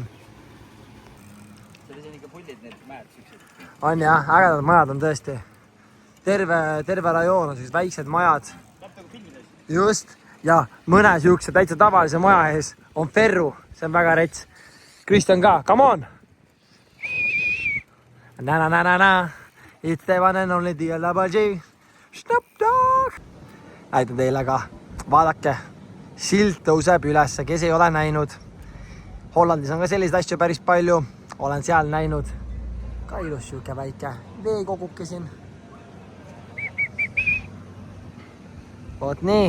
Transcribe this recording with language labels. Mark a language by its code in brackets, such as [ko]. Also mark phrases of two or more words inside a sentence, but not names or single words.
[et] See on ikka pullid need mäed süksed. On jah, ägedad majad on tõesti. Terve rajoon on sellised väiksed majad. Just. Ja mõne siukse täitsa tavalise maja ees on Ferru, see on väga rets. Kristjan ka, [en] come on! Na-na-na-na-na, it's the one and only DLG. Stop dog! [et] Näitan teile ka, vaadake, silt tõuseb ülesse, kes ei ole näinud. Hollandis on ka selliseid asju päris palju, olen seal näinud. Ka ilus siuke väike veekoguke siin. Oot nii.